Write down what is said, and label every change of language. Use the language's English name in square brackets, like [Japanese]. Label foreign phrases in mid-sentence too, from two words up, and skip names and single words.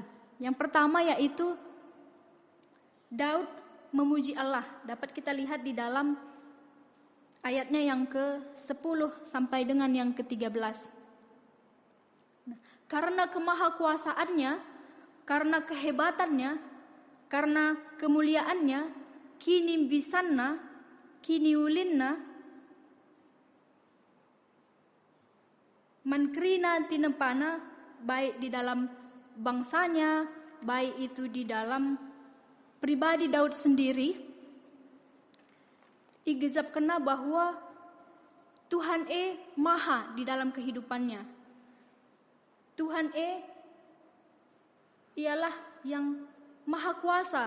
[Indonesian] Yang pertama yaitu Daud memuji Allah. Dapat kita lihat di dalam ayatnya yang ke-10 sampai dengan yang ke-13. Karena kemahakuasaannya, karena kehebatannya, karena kemuliaannya, [Batak Karo] kini bisanna, kini ulinna, mankrina tinepana, [Indonesian] baik di dalam bangsanya, baik itu di dalam pribadi Daud sendiri, [Batak Karo] igezap kena [Indonesian] bahwa Tuhan maha di dalam kehidupannya. Tuhan ialah yang maha kuasa.